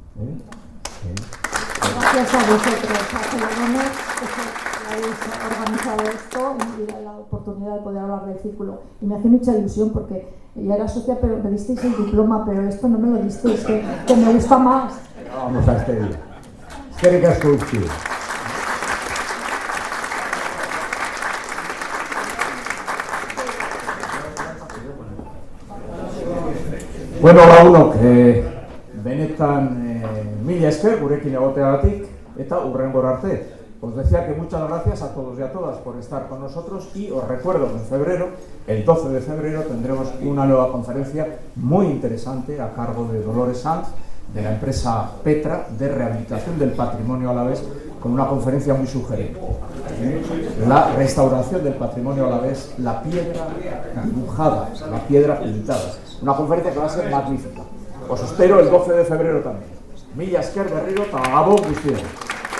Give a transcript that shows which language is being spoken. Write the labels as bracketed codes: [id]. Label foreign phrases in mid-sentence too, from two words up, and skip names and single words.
[es] Gracias a vosotros, a Celedones, que habéis organizado esto y la oportunidad de poder hablar del círculo. Y me hace mucha ilusión porque ya era socia, pero me disteis el diploma, pero esto no me lo disteis, que me gusta más. Vamos a este día. [eu] Eskerrik asko guzti. Bueno, lagunok, benetan mila esker gurekin egoteagatik eta hurrengora arte. [es] Os decía que muchas gracias a todos y a todas por estar con nosotros y os recuerdo que en febrero, el 12 de febrero, tendremos una nueva conferencia muy interesante a cargo de Dolores Sanz, de la empresa Petra, de rehabilitación del patrimonio alavés, con una conferencia muy sugerente. La restauración del patrimonio alavés, la piedra dibujada, la piedra pintada. Una conferencia que va a ser magnífica. Os espero el 12 de febrero también. [eu] Mila esker berriro eta gabon guztioi.